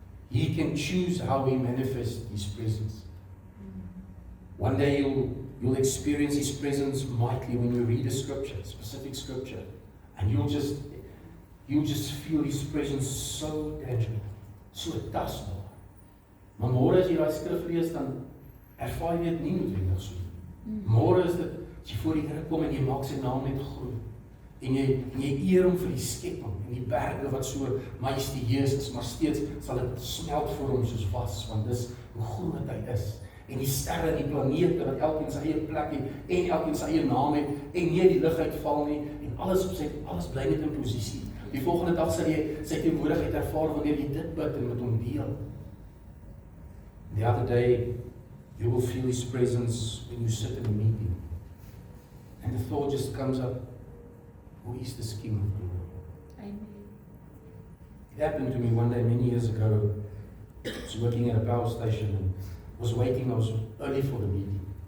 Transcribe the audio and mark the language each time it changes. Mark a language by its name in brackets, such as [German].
[English] He can choose how He manifests His presence. One day you'll experience His presence mightily when you read a scripture, a specific scripture, and you'll just feel His presence so tangible, so tasbaar. [Afrikaans] Maar môre as jy daai skrif lees, dan ervaar jy dit nie noodwendig so. Môre is dit, as jy voor die Here kom en jy maak sy naam net groot, en jy eer Hom vir die skepping, en die berge wat so majestueus is, maar steeds sal dit smelt voor Hom soos was, want dis hoe groot Hy is. En die sterre en die planete wat elkeen sy eie plek het, en elkeen sy eie naam het, en nie die lig uitval nie, en alles bly net in posisie. Die volgende dag sal jy sy teenwoordigheid ervaar wanneer jy dit bid en met Hom deel. [English] The other day, you will feel His presence when you sit in a meeting. And the thought just comes up, who is this King of Glory? Amen. It happened to me one day many years ago. I was working at a power station and was waiting. I was early for the meeting.